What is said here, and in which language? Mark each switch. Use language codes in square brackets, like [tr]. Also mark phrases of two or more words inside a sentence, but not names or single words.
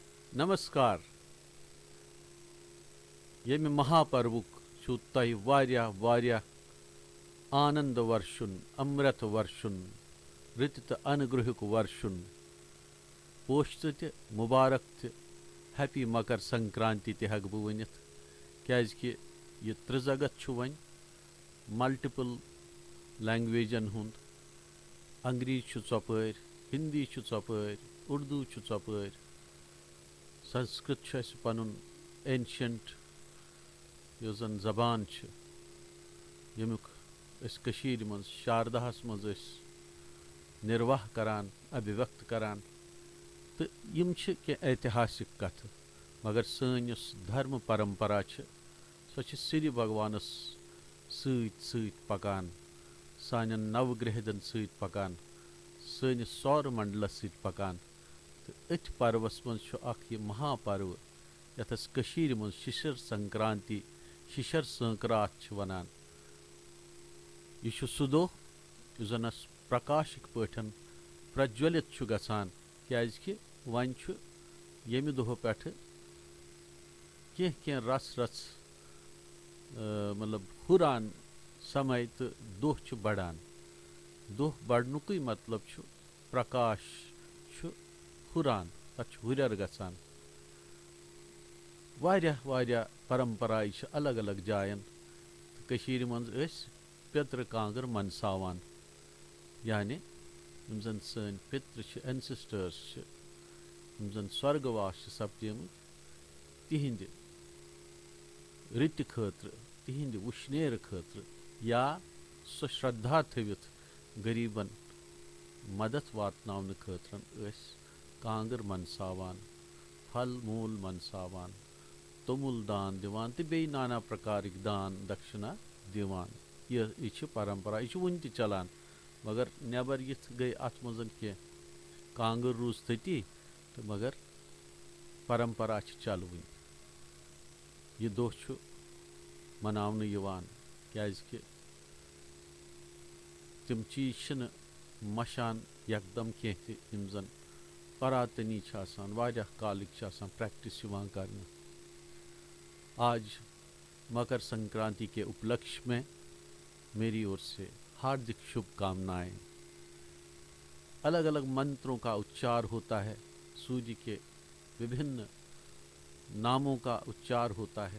[ks] नमस्कार यमि महापर्वुक छु तोह वारिया वारिया आनंद वर्षुन अमृत वर्षुन रित तो अनुग्रहुक वर्षुन पोश्त त मुबारक त हैप्पी मकर संक्रांति त हक बह वनित क्याजकि यह त्रिजगत छु वन मल्टिपल लैंग्वेजन हुंद अंग्रेज छु चौपर हिंदी छु चौपर उर्दू छु चौपर संस्कृत छु अस पनुन एंशंट यो जन जबान छु यमुक अस कशीर मज शारदाहस मज अस निर्वाह करान अभिव्यक्त करान तो यम छु के ऐतिहासिक कथ मगर सन युस धर्म परंपरा छु सो छु सिरि भगवानस सत सत पकान सान नवग्रहदन सत पकान सनिस सौर मंडलस सत पकान तो अथ पर्वस मज छु अख यह महापर्व यथस कशीर मज शिशिर संक्रांति शिशिर संक्रांत छु वनान यह छु सु दोह यु जन अस प्रकाशिक पठन प्रज्वलित छु गसान क्याजकि वन छु यमि दोह पेठ कें रस रस मतलब हुरान समय तो दोह छु बढ़ान दोह बढ़नुक मतलब छु प्रकाश छु हुरान तथ हुरर गसान वारिया वारिया परंपरा छ अलग अलग जायन कशीर मंज अस पितृ कांगर मनसावान यानी यम जन सन पितृ छ एंसेस्टर्स छ यम जन स्वर्गवास छ सपदिमु तिहिंद रित खतर तिहिंद उश्नेर खतर या सो श्रद्धा थवित गरीबन मदद वातनावन खतर अस कांगर मनसावान फल मूल मनसावान तोमुल दान दिवान तो बे नाना प्रकार दान दक्षिणा दिवान यह परंपरा यह वन त चलान मगर नबर यथ गई अत मजन कह कांगर रूज तती तो मगर परंपरा चलवन यह दोह मनावन यवान क्याजकि तिम चीज मशान यकदम कह यम जन परातनी वारिया कालिक प्रैक्टिस करने [hi] आज मकर संक्रांति के उपलक्ष्य में मेरी ओर से हार्दिक शुभकामनाएं। अलग अलग मंत्रों का उच्चार होता है, सूर्य के विभिन्न नामों का उच्चार होता है।